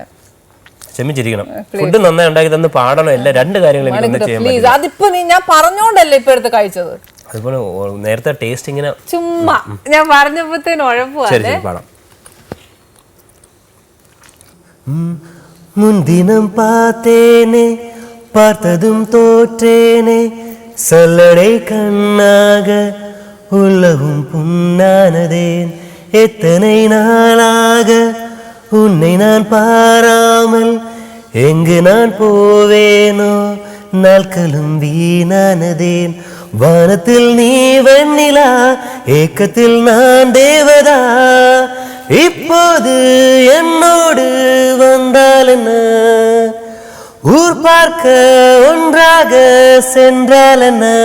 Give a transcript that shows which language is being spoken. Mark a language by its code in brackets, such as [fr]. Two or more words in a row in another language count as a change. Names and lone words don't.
[ml] ക്ഷമിച്ചിരിക്കണം. ഫുഡ് നന്നായി ഉണ്ടാക്കി തന്ന് പാടണം. എല്ലാ രണ്ട് കാര്യങ്ങളും അതിപ്പോ ഞാൻ പറഞ്ഞോണ്ടല്ലേ ഇപ്പൊ എടുത്ത് കഴിച്ചത്. അതുപോലെ നേരത്തെ ടേസ്റ്റ് ഇങ്ങനെ ചുമ്മാ ഞാൻ പറഞ്ഞപ്പോഴത്തേന് ഉഴപ്പാണ്. പാടാം. [ta] മുൻദിനം பார்த்தேனே பார்த்ததும் தோற்றேனே சல்லடை கண்ணாக உள்ளவும் புண்ணானதேன் எத்தனை நாளாக உன்னை நான் பாராமல் எங்கு நான் போவேனோ நாட்களும் வீணானதேன் வானத்தில் நீ வெண்ணிலா ஏக்கத்தில் நான் தேவதா இப்போது என்னோடு வந்தால் என்ன ஊர் பார்க்க ஒன்றாக சென்றால் என்ன